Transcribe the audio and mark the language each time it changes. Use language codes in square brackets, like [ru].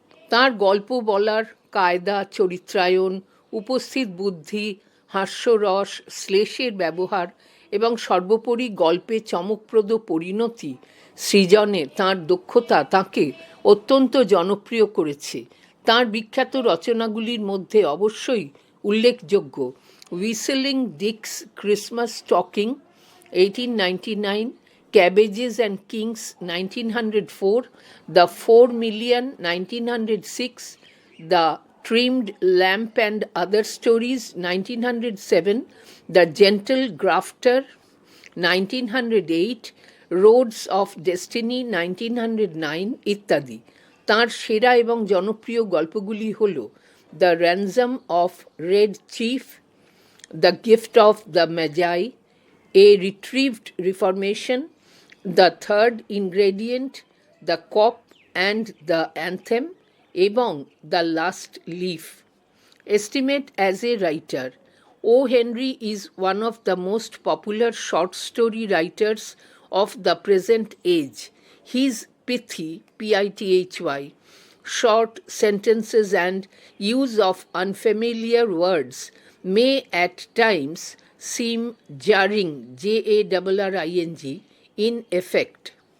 [bn] তাঁর গল্প বলার কায়দা, চরিত্রায়ন, উপস্থিত বুদ্ধি, হাস্যরস, শ্লেষের ব্যবহার এবং সর্বোপরি গল্পে চমকপ্রদ পরিণতি সৃজনে তাঁর দক্ষতা তাঁকে অত্যন্ত জনপ্রিয় করেছে। তাঁর বিখ্যাত রচনাগুলির মধ্যে অবশ্যই উল্লেখযোগ্য হুইসেলিং ডিকস Christmas stocking 1899, Cabbages and Kings 1904, The 4 Million 1906, The Trimmed Lamp and Other Stories 1907, The Gentle Grafter 1908, Roads of Destiny 1909 ইত্যাদি। তাঁর সেরা এবং জনপ্রিয় গল্পগুলি হল the ransom of red chief, the gift of the ম্যাজাই, A রিট্রিভড reformation, the third ingredient, the COP and the anthem এবং the last leaf. [en] Estimate as a writer, O. Henry is one of the most popular short story writers of the present age. His pithy, P-I-T-H-Y, short sentences and use of unfamiliar words may at times seem jarring, J-A-R-R-I-N-G, in effect.